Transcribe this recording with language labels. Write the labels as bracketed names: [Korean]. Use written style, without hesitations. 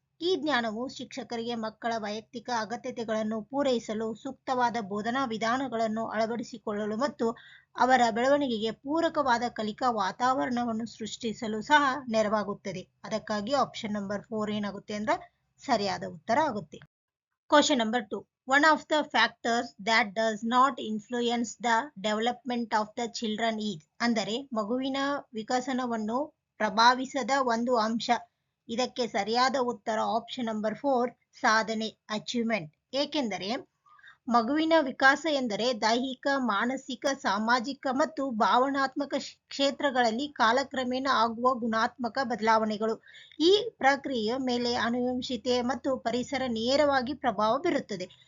[Kannada] ಈ ಜ್ಞಾನವು ಶಿಕ್ಷಕರಿಗೆ ಮಕ್ಕಳ ವೈಯಕ್ತಿಕ ಅಗತ್ಯತೆಗಳನ್ನು ಪೂರೈಸಲು, ಸೂಕ್ತವಾದ ಬೋಧನಾ ವಿಧಾನಗಳನ್ನು ಅಳವಡಿಸಿಕೊಳ್ಳಲು ಮತ್ತು ಅವರ ಬೆಳವಣಿಗೆಗೆ ಪೂರಕವಾದ ಕಲಿಕಾ ವಾತಾವರಣವನ್ನು ಸೃಷ್ಟಿಸಲು ಸಹ ನೆರವಾಗುತ್ತದೆ. ಅದಕ್ಕಾಗಿ ಆಪ್ಷನ್ ನಂಬರ್ 4 ಏನಾಗುತ್ತೆ ಅಂದ್ರೆ ಸರಿಯಾದ ಉತ್ತರ ಆಗುತ್ತೆ. [English] Question number 2. One of the factors that does not influence the development of the children is, [Kannada] ಅಂದರೆ ಮಗುವಿನ ವಿಕಸನವನ್ನು ಪ್ರಭಾವಿಸದ ಒಂದು ಅಂಶ. ಇದಕ್ಕೆ ಸರಿಯಾದ ಉತ್ತರ ಆಪ್ಷನ್ ನಂಬರ್ 4 ಸಾಧನೆ, ಅಚೀವ್ಮೆಂಟ್. ಏಕೆಂದರೆ ಮಗುವಿನ ವಿಕಾಸ ಎಂದರೆ ದೈಹಿಕ, ಮಾನಸಿಕ, ಸಾಮಾಜಿಕ ಮತ್ತು ಭಾವನಾತ್ಮಕ ಕ್ಷೇತ್ರಗಳಲ್ಲಿ ಕಾಲಕ್ರಮೇಣ ಆಗುವ ಗುಣಾತ್ಮಕ ಬದಲಾವಣೆಗಳು. ಈ ಪ್ರಕ್ರಿಯೆಯ ಮೇಲೆ ಆನುವಂಶಿಕತೆ ಮತ್ತು ಪರಿಸರ ನೇರವಾಗಿ ಪ್ರಭಾವ ಬೀರುತ್ತದೆ.